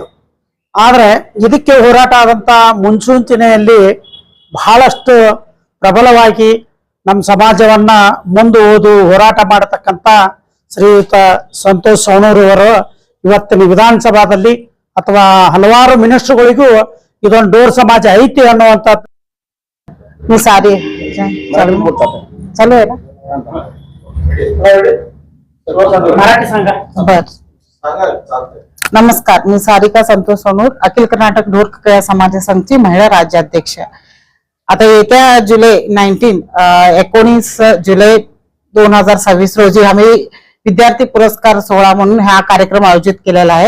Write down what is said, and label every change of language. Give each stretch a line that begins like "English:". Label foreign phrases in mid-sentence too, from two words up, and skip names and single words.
Kannada: ಆದ್ರೆ ಇದಕ್ಕೆ ಹೋರಾಟ ಆದಂತ ಮುನ್ಸೂಚನೆಯಲ್ಲಿ ಬಹಳಷ್ಟು ಪ್ರಬಲವಾಗಿ ನಮ್ಮ ಸಮಾಜವನ್ನ ಮುಂದೂಡಿ ಹೋರಾಟ ಮಾಡತಕ್ಕಂತ ಶ್ರೀಯುತ ಸಂತೋಷ್ ಸವಣೂರ್ ಅವರು ಇವತ್ತಿನ ವಿಧಾನಸಭಾದಲ್ಲಿ ಅಥವಾ ಹಲವಾರು ಮಿನಿಸ್ಟರ್ಗಳಿಗೂ ಇದೊಂದು ಡೋರ್ ಸಮಾಜ ಐತಿ ಅನ್ನುವಂತ
Hindi: सारी चालू है ना
Marathi: मराठी सांगा. बर, नमस्कार, मी सारिका संतोष सोनूर, अखिल कर्नाटक डोहर कक्कय्या समाज संघची महिला राज्याध्यक्ष. आता येत्या जुलै 19 जुलै 2026 रोजी आम्ही विद्यार्थी पुरस्कार सोहळा म्हणून हा कार्यक्रम आयोजित केलेला आहे.